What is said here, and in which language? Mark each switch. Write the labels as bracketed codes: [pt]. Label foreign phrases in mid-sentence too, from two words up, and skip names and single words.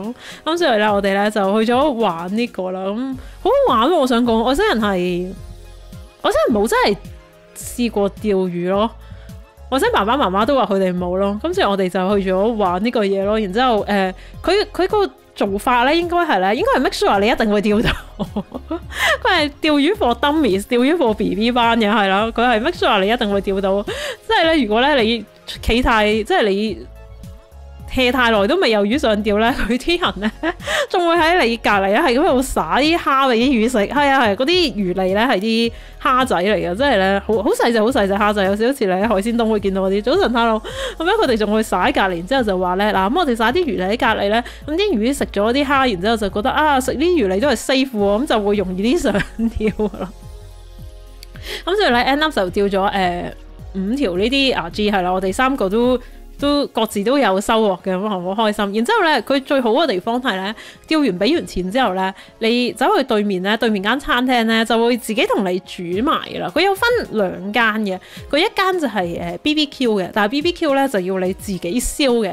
[yue] 咁所以咧，我哋咧就去咗玩呢個啦，咁好好玩喎！我想講，外星人冇真係試過釣魚咯。我想爸爸媽媽都話佢哋冇咯，咁所以我哋就去咗玩呢個嘢咯。然之後佢個做法咧，應該係 [en] make sure [yue] 你一定會釣到。佢係釣魚 [en] for dummies， [yue] 釣魚 [en] for BB [yue] 班嘅，係啦。佢係 [en] make sure [yue] 你一定會釣到。即係咧，如果咧你企太，即係你hea太耐都未有魚上釣咧，佢啲人咧仲會喺你隔離咧係咁喺度撒啲蝦俾啲魚食。係啊係，嗰啲魚餌咧係啲蝦仔嚟嘅，即係咧好細隻蝦仔，有少少似你喺海鮮檔會見到嗰啲。早晨，hello，咁樣佢哋仲會撒喺隔離，然之後就話咧嗱，咁我哋撒啲魚餌喺隔離咧，咁啲魚食咗啲蝦，然之後就覺得食啲魚餌都係 safe 喎，咁就會容易啲上釣咯。咁所以咧 [en] end up [yue] 就釣咗5條呢啲G，係啦，我哋3個都各自都有收穫嘅，咁好開心。然之後咧，佢最好嘅地方係咧，釣完俾完錢之後咧，你走去對面間餐廳咧，就會自己同你煮埋啦。佢有分2間嘅，佢一間就係BBQ 嘅，但係 BBQ 咧就要你自己燒嘅。